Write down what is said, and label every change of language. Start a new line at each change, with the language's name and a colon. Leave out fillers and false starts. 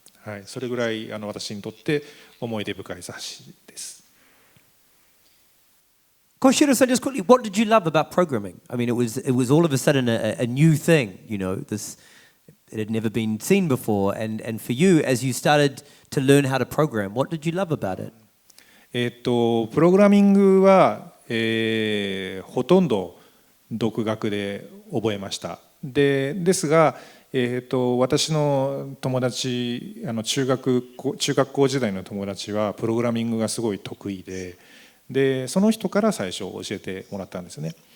Japanese: はい、それぐらい私にとって思い出深い雑誌です。
English: Koshiro-san, just quickly, what did you love about programming? I mean, it was all of a sudden a new thing, you know, it had never been seen before. And for you, as you started to learn how to program, what did you love about it?
Japanese: プログラミングは、ほとんど独学で覚えました。ですが、私の友達中学校時代の友達はプログラミングがすごい得意でその人から最初教えてもらったんですね。